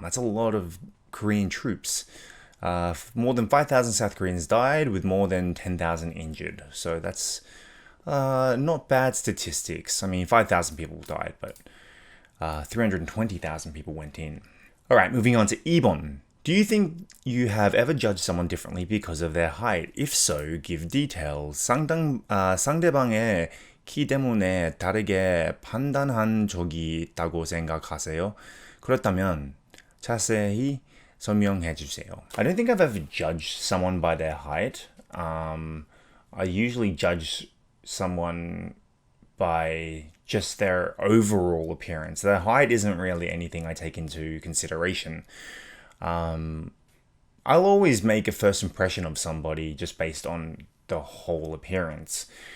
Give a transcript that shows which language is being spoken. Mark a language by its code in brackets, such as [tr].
[en] That's a lot of Korean troops. More than 5,000 South Koreans died with more than 10,000 injured. So that's not bad statistics. I mean, 5,000 people died, but 320,000 people went in. Alright, moving on to [ko] 2번. [en] Do you think you have ever judged someone differently because of their height? If so, give details. [ko] 상대방의 키 때문에 다르게 판단한 적이 있다고 생각하세요? 그렇다면 자세히 설명해 주세요. [en] I don't think I've ever judged someone by their height. I usually judge someone by just their overall appearance. Their height isn't really anything I take into consideration. I'll always make a first impression of somebody just based on the whole appearance.